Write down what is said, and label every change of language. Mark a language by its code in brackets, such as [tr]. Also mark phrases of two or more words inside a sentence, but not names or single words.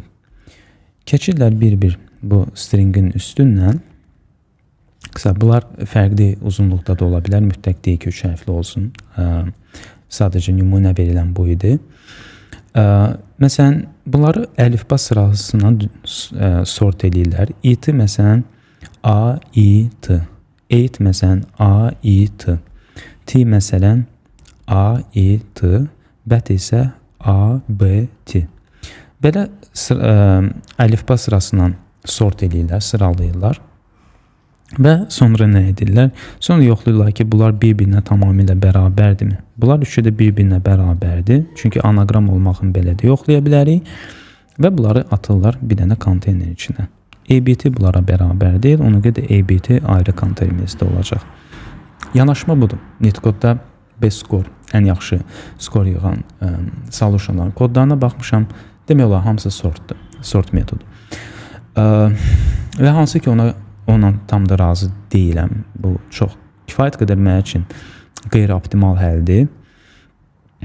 [az] Keçirlər bir-bir bu stringin üstündən. Bunlar fərqli uzunluqda da ola bilər. Mütləq deyil ki, 3 hərfli olsun. Sadəcə nümunə verilən bu idi. Məsələn, bunları əlifba sırasına sort edirlər. It-i məsələn A, I, T. Ate məsələn A, I, T. T məsələn A, I, T. Bət isə A, B, T. Belə əlifba sırasından sort edirlər, sıralayırlar. Və sonra nə edirlər? Sonra yoxlayırlar ki, bunlar bir-birinə tamamilə bərabərdirmi? Bunlar üçü də bir-birinə bərabərdir. Çünki anagram olmağını belə də yoxlaya bilərik. Və bunları atırlar bir dənə konteyner içinə. ABT bunlara bərabər deyil. Ona görə də ABT ayrı konteynerimizdə olacaq. Yanaşma budur. [en] LeetCode-da best score, [az] ən yaxşı skor yığan solutionların kodlarına baxmışam. Demək olar, hamısı sortdur. Sort metodu. Və hansı ki ona tam da razı deyiləm. Bu çox kifayət qədər mənim üçün qeyri-optimal həldir.